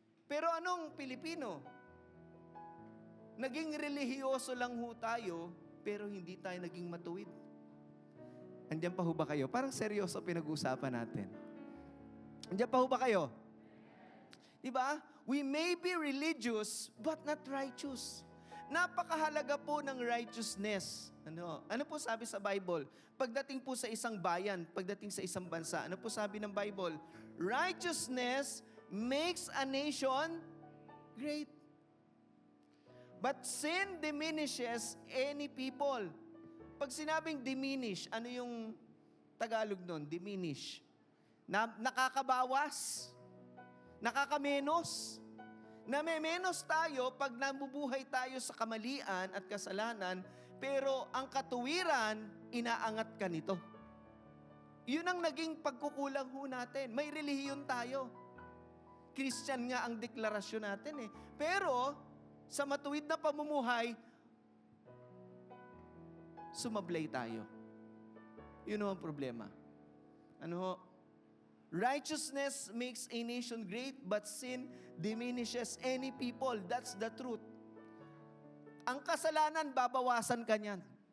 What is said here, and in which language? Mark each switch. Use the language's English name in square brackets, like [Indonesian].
[Filipino] Pero anong Pilipino? Naging relihiyoso lang ho tayo, pero hindi tayo naging matuwid. Andiyan pa ho ba kayo? Parang seryoso pinag-uusapan natin. Andiyan pa ho ba kayo? Diba? [English] We may be religious, but not righteous. [Filipino] Napakahalaga po ng righteousness. Ano po sabi sa Bible? Pagdating po sa isang bayan, pagdating sa isang bansa, ano po sabi ng Bible? [English] Righteousness makes a nation great. But sin diminishes any people. [Filipino] Pag sinabing diminish, ano yung Tagalog nun? Diminish. Nakakabawas. Nakakamenos. Namemenos tayo pag nabubuhay tayo sa kamalian at kasalanan, pero ang katuwiran, inaangat ka nito. Yun ang naging pagkukulang ho natin. May relihiyon tayo. Christian nga ang deklarasyon natin eh. Pero, sa matuwid na pamumuhay, sumablay tayo. Yun ang problema. [English] Righteousness makes a nation great, but sin diminishes any people. That's the truth. [Filipino] Ang kasalanan, babawasan ka niyan.